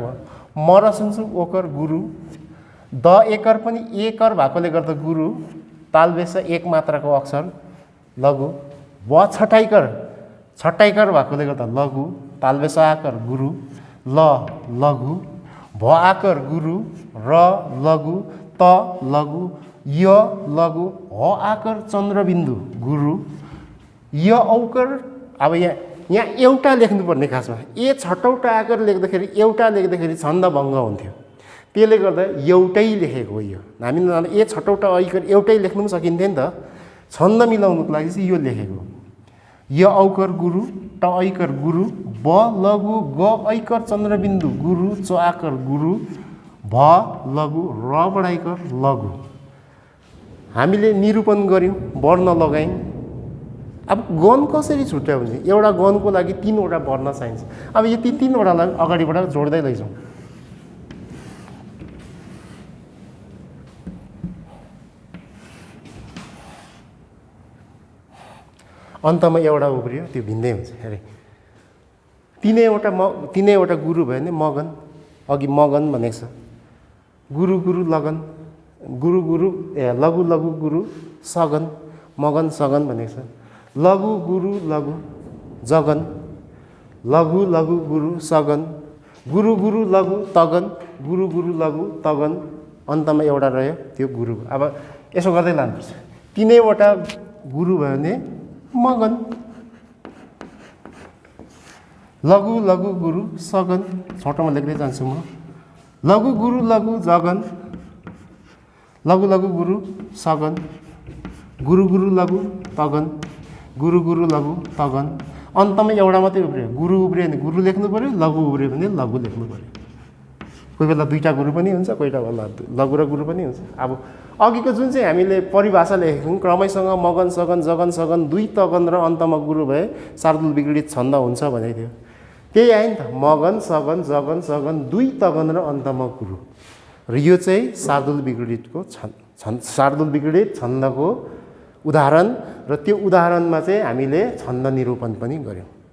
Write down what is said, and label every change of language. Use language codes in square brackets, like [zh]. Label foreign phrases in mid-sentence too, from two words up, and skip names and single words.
[ne] म र सुन्छु ओकर गुरु, द एकर पनि एकर भएकोले गर्दा गुरु, तालबेस 1 मात्राको अक्षर लघु। व छटाइकर भएकोले गर्दा लघु, तालबेस आकर गुरु, ल लघु, भ आकर गुरु, र लघु, त लघु, य लघु, ह आकर चन्द्रबिन्दु गुरु, य औकर। अब यहाँ एउटा लेख्नुपर्ने खासमा, ए छटौटा आकर लेख्दाखेरि एउटा लेख्दाखेरि छन्द भङ्ग हुन्थ्यो, त्यसले गर्दा एउटै लेखेको हो। यो हामी ए छटौटा ऐकर एउटै लेख्नु पनि सकिन्थ्यो नि त, छन्द मिलाउनुको लागि चाहिँ यो लेखेको। य औकर गुरु, ट ऐकर गुरु, ब लघु, ग ऐकर चन्द्रबिन्दु गुरु, च आकर गुरु, भ लघु, र बडाइकर लघु। हामीले निरूपण गऱ्यौँ, वर्ण लगायौँ। अब गण कसरी छुट्यायो भने एउटा गणको लागि 3 वटा वर्ण चाहिन्छ। अब यो 3 वटालाई अगाडिबाट जोड्दै लैजाउँ। अन्तमा एउटा उब्रियो, त्यो भिन्दै हुन्छ। अरे तीनैवटा गुरु भयो भने मगन, अघि मगन भनेको छ, गुरु गुरु लगन, गुरु गुरु लघु लघु गुरु सगन, मगन सगन भनेको छ। लघु गुरु लघु जगन, लघु लघु गुरु सगन, गुरु गुरु लघु तगन, गुरु गुरु लघु तगन, अन्तमा एउटा रह्यो त्यो गुरु। अब यसो गर्दै लानुपर्छ। तीनैवटा गुरु भयो भने मगन, लघु लघु गुरु सगन, छोटोमा लेख्दै जान्छु म। लघु गुरु लघु जगन, लघु लघु गुरु सगन, गुरु गुरु लघु तगन, गुरु गुरु लघु तगन, अन्तमा एउटा मात्रै उब्रियो। गुरु उब्रियो भने गुरु लेख्नु पऱ्यो, लघु उब्रियो भने लघु लेख्नु पऱ्यो। कोही बेला 2टा गुरु पनि हुन्छ, कोही बेला लघु र गुरु पनि हुन्छ। अब अघिको जुन चाहिँ हामीले परिभाषा लेखेको छौँ, क्रमैसँग मगन सगन जगन सगन 2 तगन र अन्तमा गुरु भए शार्दूल विगडित छन्द हुन्छ भनेको थियो। त्यही आयो नि त, मगन सगन जगन सगन 2 तगन र अन्तमा गुरु। र यो चाहिँ शार्दूल विगडितको शार्दूल विगडित छन्दको उदाहरण। र त्यो उदाहरणमा चाहिँ हामीले छन्द निरूपण पनि गऱ्यौँ।